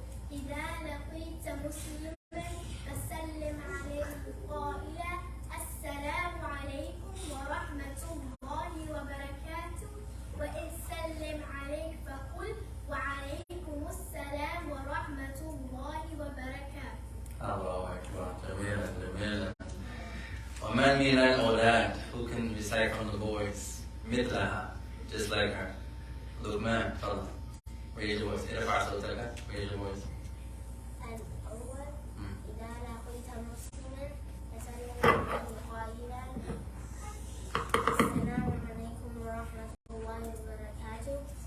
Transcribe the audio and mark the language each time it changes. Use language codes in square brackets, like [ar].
[ar] إذا لقيت مسلما فسلم عليه قائلا السلام عليكم ورحمة الله وبركاته وإن سلم عليك فقل وعليكم السلام ورحمة الله وبركاته. الله أكبر. جميلا. ومن من الأولاد [en] who can recite from the boys [ar] مثلها, [en] just like her. لقمان, [ar] تفضل. [en] Raise your voice. [ar] ارفع صوتك. [en] Raise your voice. [ar] الأول إذا لقيت مسلما فسلم عليه قائلا السلام عليكم ورحمة الله وبركاته.